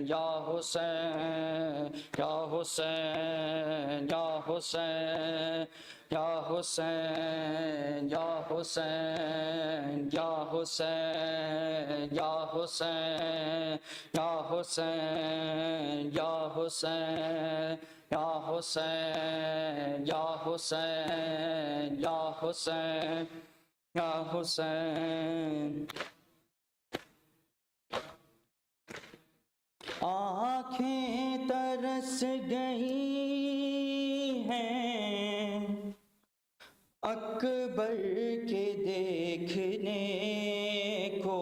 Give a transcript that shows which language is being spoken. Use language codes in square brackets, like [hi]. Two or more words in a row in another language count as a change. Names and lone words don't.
[ar] يا حسين، يا حسين، يا حسين، يا حسين، يا حسين، يا حسين، يا حسين، يا حسين، يا حسين. يا حسين، يا حسين، يا حسين، يا حسين. [ur] آنکھیں ترس گئی ہیں اکبر کے دیکھنے کو.